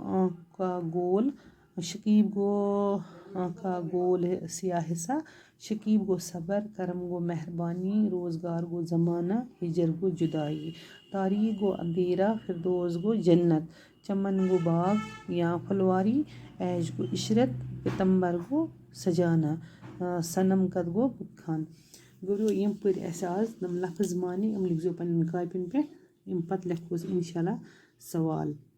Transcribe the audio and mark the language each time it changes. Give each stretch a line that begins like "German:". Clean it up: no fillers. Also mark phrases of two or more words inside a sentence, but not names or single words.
Urdu: آنکھ کا گول، شکیب گو آنکھ کا گول سیاہ حصہ، شکیب گو صبر، کرم گو مہربانی، روزگار گو زمانہ، ہجر گو جدائی، تاریخ گو اندھیرا، فردوس گو جنت، چمن گو باغ یا پھلواری، عیش گو عشرت، پتمبر گو سجانا، صنم قد گو بت خان۔
Kashmiri: گورو یم پڑ اس آز نم لفظ معنی ام لکھ زو پنن کاپین پہ، ام پتہ لکھوس انشاءاللہ سوال۔